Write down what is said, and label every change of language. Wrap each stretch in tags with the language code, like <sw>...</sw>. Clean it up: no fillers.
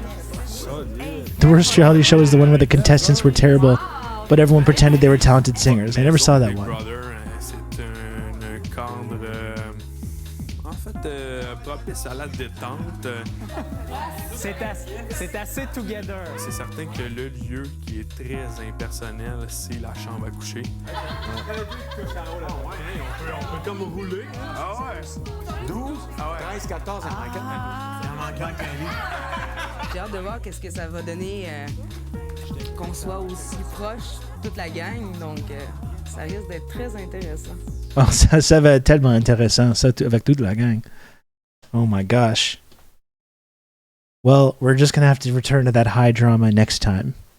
<en>The worst reality show is the one where the contestants were terrible, but everyone pretended they were talented singers. I never saw that one.</en> <fr>C'est un cadre, en fait, propice à la détente. C'est assez together. C'est certain que le lieu qui est très impersonnel, c'est la chambre à coucher. On peut comme rouler. Ah ouais. 12, 13, 14, il en manque un. J'ai hâte de voir qu'est-ce que ça va donner qu'on soit aussi proche, toute la gang. Donc, ça risque d'être très intéressant. Oh, ça va être tellement intéressant, ça, avec toute la gang.</fr> <en>Oh my gosh. Well, we're just going to have to return to that high drama next time.</en>